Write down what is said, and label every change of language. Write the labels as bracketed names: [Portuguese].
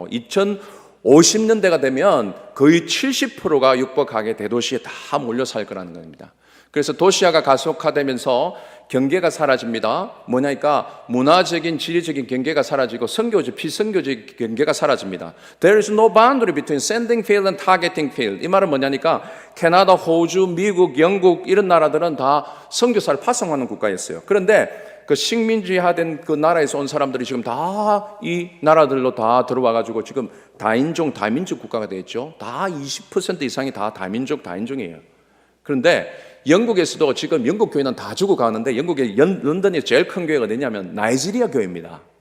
[Korean] 2050년대가 되면 거의 70%가 육박하게 대도시에 다 몰려 살 거라는 겁니다. 그래서 도시화가 가속화되면서 경계가 사라집니다. 뭐냐니까 문화적인 지리적인 경계가 사라지고 선교적 비선교적 경계가 사라집니다. [English] There is no boundary between sending field and targeting field. [Korean] 이 말은 뭐냐니까 캐나다, 호주, 미국, 영국 이런 나라들은 다 선교사를 파송하는 국가였어요. 그런데 그 식민지화된 그 나라에서 온 사람들이 지금 다 이 나라들로 다 들어와가지고 지금 다인종, 다민족 국가가 되었죠. 다 20% 이상이 다 다인종이에요. 그런데 영국에서도 지금 영국 교회는 다 죽어가는데 영국의 런던에 제일 큰 교회가 어디냐면 나이지리아 교회입니다.